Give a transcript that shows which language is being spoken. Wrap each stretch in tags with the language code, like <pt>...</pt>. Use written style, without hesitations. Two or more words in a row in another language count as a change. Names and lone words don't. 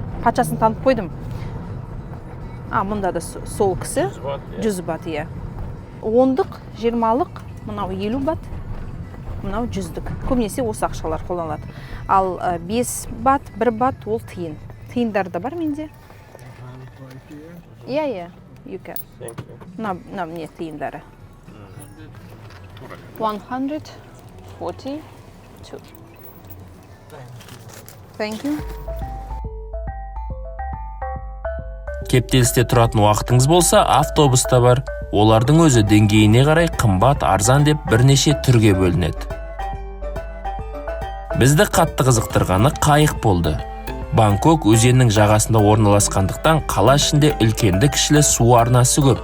<kk>Патшасын танып қойдым. Мұнда да сол кісі 100 бат, иә. 10-дық, 20-лық, мынау 50 бат, мынау 100-дік. Көбінесе осы ақшалар қолданылады. Ал 5 бат, 1 бат ол тиын. Тиындар да бар менде. Иә,</kk> <en>you can.</en> <kk>Мына не тиындары. 142.</kk> <en>Thank you.</en> <kk>Кептелісте тұратын уақытыңыз болса, автобуста бар. Олардың өзі деңгейіне қарай қымбат, арзан деп бірнеше түрге бөлінеді. Бізді қатты қызықтырғаны қайық болды. Бангкок өзеннің жағасында орналасқандықтан қала ішінде үлкенді кішілі су арнасы көп.</kk>